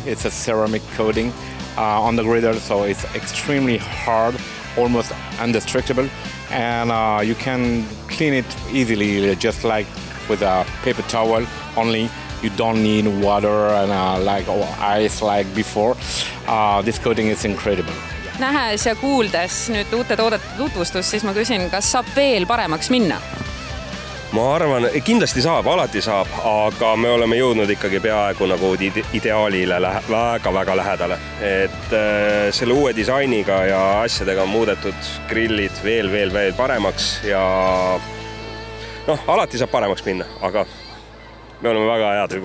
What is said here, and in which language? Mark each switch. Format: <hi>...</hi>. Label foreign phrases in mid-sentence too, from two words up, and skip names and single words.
<en>It's a ceramic coating on the griddle, so it's extremely hard, almost indestructible, and you can clean it easily, just like with a paper towel. Only you don't need water and ice like before. This coating is incredible.</en> <et>Nähes ja kuuldes nüüd uute toodete tutvustus, siis ma küsin, kas saab veel paremaks minna? Ma arvan, kindlasti saab, alati saab, aga me oleme jõudnud ikkagi peaaegu nagu ideaalile väga lähedale. Et selle uue disainiga ja asjadega on muudetud grillid veel paremaks ja noh, alati saab paremaks minna, aga me oleme väga head juba.</et>